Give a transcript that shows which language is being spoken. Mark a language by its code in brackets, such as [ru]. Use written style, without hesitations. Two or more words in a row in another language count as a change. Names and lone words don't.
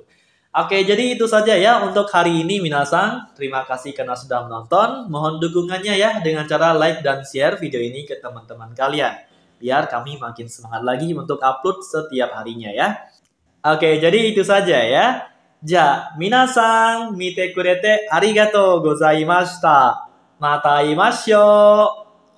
[id] Oke, jadi itu saja ya untuk hari ini minasang. Terima kasih karena sudah menonton. Mohon dukungannya ya dengan cara like dan share video ini ke teman-teman kalian. Biar kami makin semangat lagi untuk upload setiap harinya ya. Oke, jadi itu saja ya. [ja] じゃあ、皆さん見てくれてありがとうございました。また会いましょう。